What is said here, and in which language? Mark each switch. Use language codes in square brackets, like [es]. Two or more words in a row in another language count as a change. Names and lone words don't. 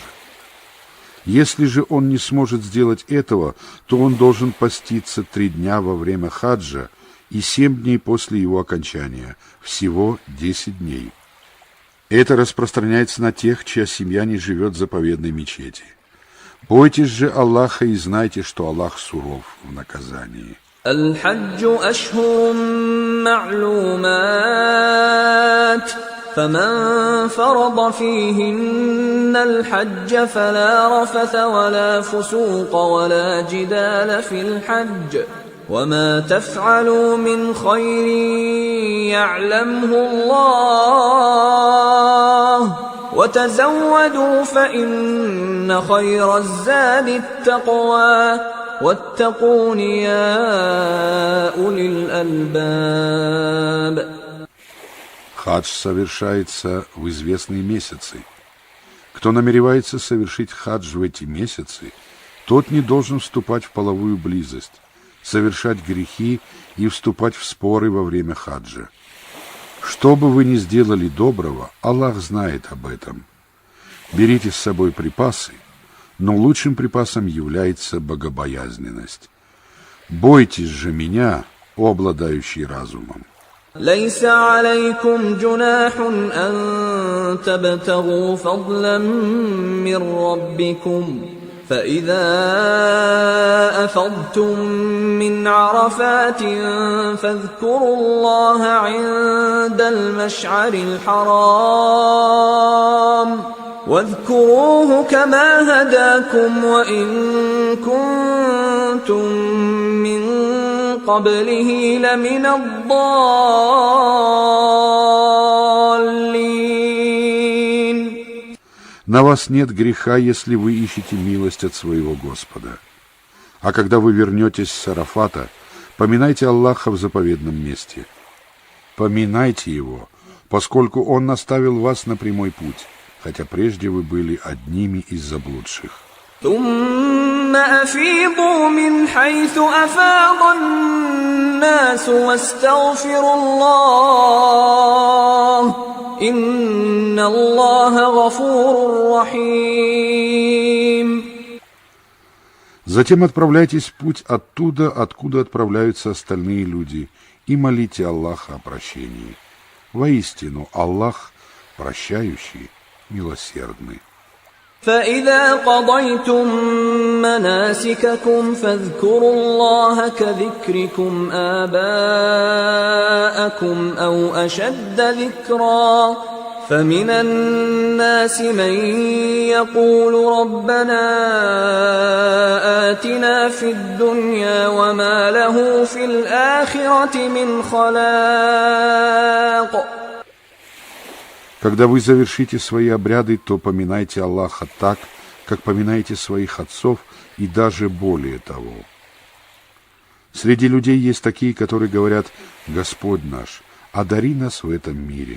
[ru] Если же он не сможет сделать этого, то он должен поститься 3 дня во время хаджа и 7 дней после его окончания, всего 10 дней. Это распространяется на тех, чья семья не живет в заповедной мечети. Бойтесь же Аллаха и знайте, что Аллах суров в наказании. [ar] الحج أشهر معلومات فمن فرض فيهن الحج فلا رفث ولا فسوق ولا جدال في الحج وما تفعلوا من خير يعلمه الله وتزودوا فإن خير الزاد التقوى واتقون يا أولي الألباب. [ru] Хадж совершается в известные месяцы. Кто намеревается совершить хадж в эти месяцы, тот не должен вступать в половую близость, совершать грехи и вступать в споры во время хаджа. Что бы вы ни сделали доброго, Аллах знает об этом. Берите с собой припасы, но лучшим припасом является богобоязненность. Бойтесь же меня, о обладающий разумом. [ar] ليس عليكم جناح أن تبتغوا فضلا من ربكم فإذا أفضتم من عرفات فاذكروا الله عند المشعر الحرام واذكروه كما هداكم وإن كنتم من قبله لمن الضالين. [ru] На вас нет греха, если вы ищете милость от своего Господа. А когда вы вернетесь с Арафата, поминайте Аллаха в заповедном месте. Поминайте Его, поскольку Он наставил вас на прямой путь, хотя прежде вы были одними из заблудших. [ar] ثم أفيضوا من حيث أفاض الناس واستغفروا الله إن الله غفور رحيم. [ru] Затем отправляйтесь в путь оттуда, откуда отправляются остальные люди, и молите Аллаха о прощении. Воистину, Аллах прощающий, милосердный. [ar] فإذا قضيتم مناسككم فاذكروا الله كذكركم آباءكم أو أشد ذكرا فمن الناس من يقول ربنا آتنا في الدنيا وما له في الآخرة من خلاق. [ru] Когда вы завершите свои обряды, то поминайте Аллаха так, как поминаете своих отцов, и даже более того. Среди людей есть такие, которые говорят: «Господь наш, одари нас в этом мире».